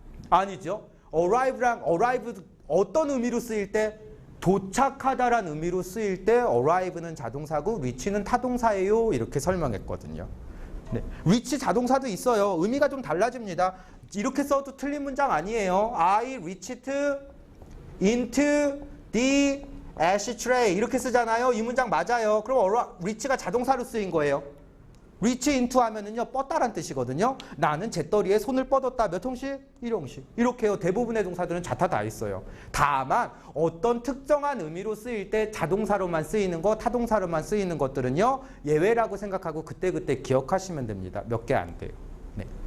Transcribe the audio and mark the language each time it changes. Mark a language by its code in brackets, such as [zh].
[ko] 아니죠. arrive랑 arrive 어떤 의미로 쓰일 때? 도착하다란 의미로 쓰일 때 arrive는 자동사고 reach는 타동사예요, 이렇게 설명했거든요. 네. reach 자동사도 있어요. 의미가 좀 달라집니다. 이렇게 써도 틀린 문장 아니에요. [en] I reached into the ashtray [ko] 이렇게 쓰잖아요. 이 문장 맞아요. 그럼 reach가 자동사로 쓰인 거예요. reach into 하면은요, 뻗다란 뜻이거든요. 나는 재떨이에 손을 뻗었다. 몇 형식? 1형식. 이렇게요. 대부분의 동사들은 자타 다 있어요. 다만 어떤 특정한 의미로 쓰일 때 자동사로만 쓰이는 거, 타동사로만 쓰이는 것들은요, 예외라고 생각하고 그때그때 기억하시면 됩니다. 몇 개 안 돼요. 네.